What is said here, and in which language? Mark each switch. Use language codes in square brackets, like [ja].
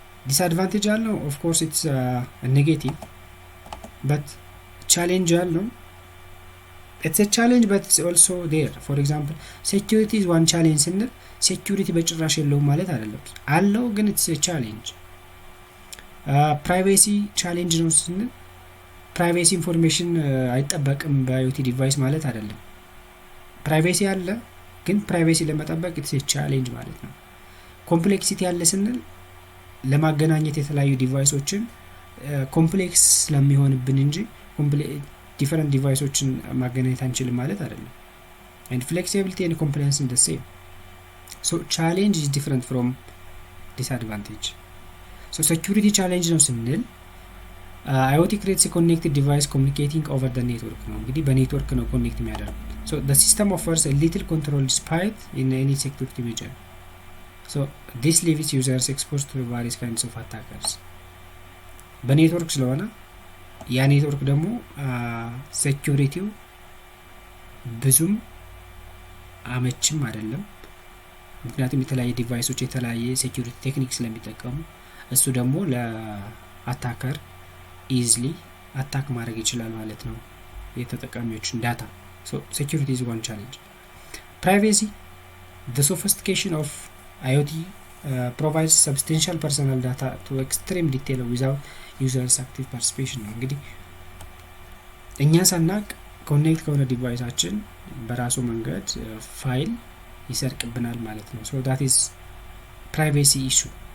[en] disadvantage አለው of course it's a negative, but challenge አለው it's a challenge but it's also there. for example security is one challenge [am] ስንል ሴኩሪቲ በጭራሽ የለውም ማለት አይደለም፣ አለው ግን [en] it's a challenge. [am] ፕራይቬሲ ቻሌንጅ ነው ስንል ፕራይቬሲ ኢንፎርሜሽን አይጠበቅም በአይኦቲ ዲቫይስ ማለት አይደለም። ፕራይቬሲ አለ ግን ፕራይቬሲ ለመጠበቅ [en] it's a challenge [am] ማለት ነው። ኮምፕሌክሲቲ አለ ስንል ለማገናኘት የተለያዩ ዲቫይሶችን ኮምፕሌክስ ስለሚሆንብን እንጂ ዲፈረንት ዲቫይሶችን ማገናኘት አንችልም ማለት አይደለም። [en] and flexibility and compliance is the same. so challenge is different from disadvantage. so security challenge ነው ስንል IoT creates a connected device communicating over the network [am] ነው። እንግዲህ በኔትወርክ ነው ኮኔክት የሚያደርጉት። [en] so the system offers a little control despite in any security measure. so this leaves users exposed to various kinds of attackers. [am] በኔትወርክ ስለሆነ ያ ኔትወርክ ደግሞ ሴኩሪቲው ብዙም አመችም አይደለም፣ ምክንያቱም የተለያየ ዲቫይሶች የተለያየ ሴኩሪቲ ቴክኒክ ስለሚጠቀሙ እሱ ደግሞ ለአታከር ኢዝሊ አታክ ማድረግ ይችላል ማለት ነው የተጠቃሚዎችን ዳታ። [en] so security is one challenge. privacy, the sophistication of IoT provides substantial personal data to extreme detail without users active participation [am] ነው። እንግዲህ እኛ ሳናቅ ኮኔክት ከሆነ ዲቫይሳችን በራሱ መንገድ ፋይል ይሰርቅብናል ማለት ነው። [en] so that is privacy issue.